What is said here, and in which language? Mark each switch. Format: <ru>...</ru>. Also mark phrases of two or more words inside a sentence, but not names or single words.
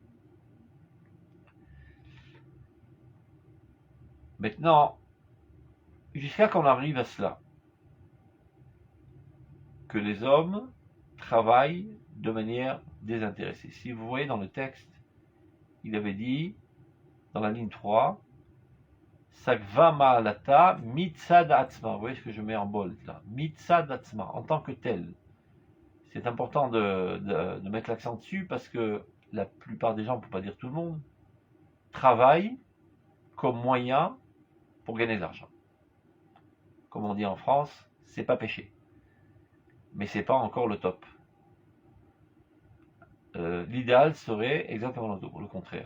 <fr>Maintenant, jusqu'à qu'on arrive à cela, que les hommes travaillent de manière désintéressée. Si vous voyez dans le texte, il avait dit, dans la ligne 3,</fr> <he>שכבר מעלתה מצד עצמה.</he> <fr>Vous voyez ce que je mets en bold là.</fr> <he>מצד עצמה,</he> <fr>en tant que tel. C'est important de mettre l'accent dessus parce que la plupart des gens, pour ne pas dire tout le monde, travaillent comme moyen pour gagner de l'argent. Comme on dit en France, c'est pas péché. Mais c'est pas encore le top. L'idéal serait exactement le contraire.</fr>